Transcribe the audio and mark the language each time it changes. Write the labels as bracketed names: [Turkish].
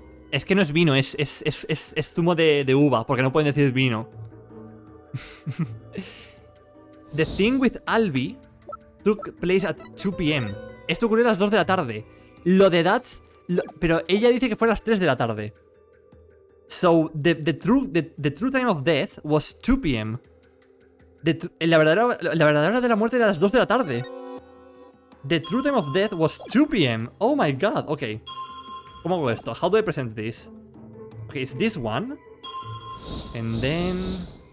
[Spanish] Es que no es vino, es zumo de uva, porque no pueden decir vino. [English] The thing with Albi took place at 2 PM. [Spanish] Esto ocurrió a las 2 de la tarde. Lo de Dats... pero ella dice que fue a las 3 de la tarde. [English] So, the true time of death was 2 PM. [Spanish] La verdadera hora de la muerte era a las 2 de la tarde. [English] The true time of death was 2 PM. Oh my god, ok. [Spanish] ¿Cómo hago esto? [English] How do I present this? Okay, it's this one. And then...